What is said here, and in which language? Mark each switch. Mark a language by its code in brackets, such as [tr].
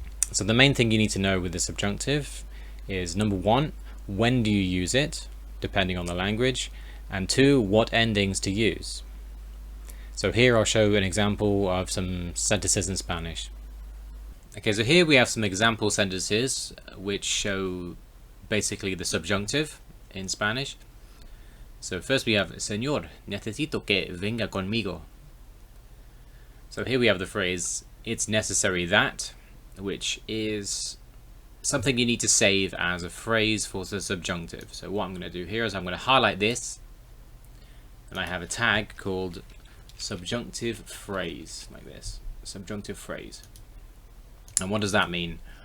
[en] So the main thing you need to know with the subjunctive is, number one, when do you use it, depending on the language, and two, what endings to use. So here I'll show an example of some sentences in Spanish. Okay, so here we have some example sentences which show basically the subjunctive in Spanish. So first we have, [es] Señor, necesito que venga conmigo. [en] So here we have the phrase, it's necessary that, which is something you need to save as a phrase for the subjunctive. So what I'm going to do here is I'm going to highlight this, and I have a tag called subjunctive phrase, like this, subjunctive phrase. And what does that mean?